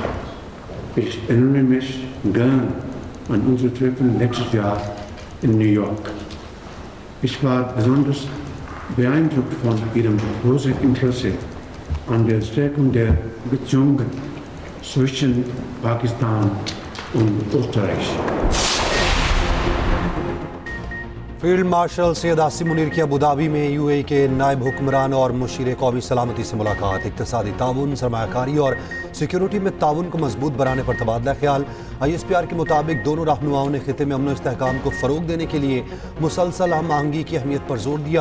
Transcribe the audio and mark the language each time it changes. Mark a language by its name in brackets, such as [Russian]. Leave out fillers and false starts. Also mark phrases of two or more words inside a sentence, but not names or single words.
[German] Ich erinnere mich gern an unsere Treffen letztes Jahr in New York. Ich war besonders beeindruckt von Ihrem großen Interesse an der Stärkung der Beziehungen zwischen Pakistan und Österreich. [Urdu] فیلڈ مارشل سید عاصم منیر کی ابوظہبی میں UAE کے نائب حکمران اور مشیر قومی سلامتی سے ملاقات. اقتصادی تعاون، سرمایہ کاری اور سیکیورٹی میں تعاون کو مضبوط بنانے پر تبادلہ خیال. ISPR کے مطابق دونوں رہنماؤں نے خطے میں امن استحکام کو فروغ دینے کے لیے مسلسل ہم آہنگی کی اہمیت پر زور دیا.